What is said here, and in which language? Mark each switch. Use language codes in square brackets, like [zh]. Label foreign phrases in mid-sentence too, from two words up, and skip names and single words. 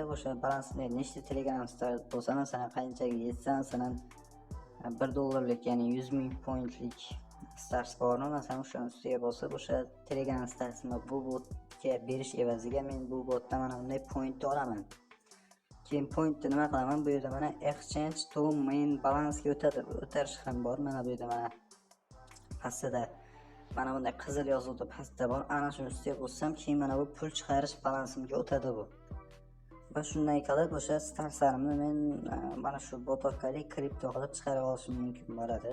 [uz] O'sha balansda nechta Telegram stars bo'lsa, masalan qanchaga yetsa, masalan $1, ya'ni 100 ming pointlik stars bormi, masalan o'sha ustiga bosib o'sha Telegram starsni bu botga berish evaziga men bu botdan mana bunday point olaman. keyin pointni nima qilaman, bu yerda mana [en] exchange to main [uz] balansga o'tarish ham bor. Mana bu yerda mana pastda mana bunday qizil yozuvda pastda bor. Ana shuni ustiga bosam, keyin mana bu pul chiqarish balansimga o'tadi bu. Va shunday qilib o'sha starsarimni men mana shu bot orqali kripto qilib chiqarib olishim mumkin bo'ladi.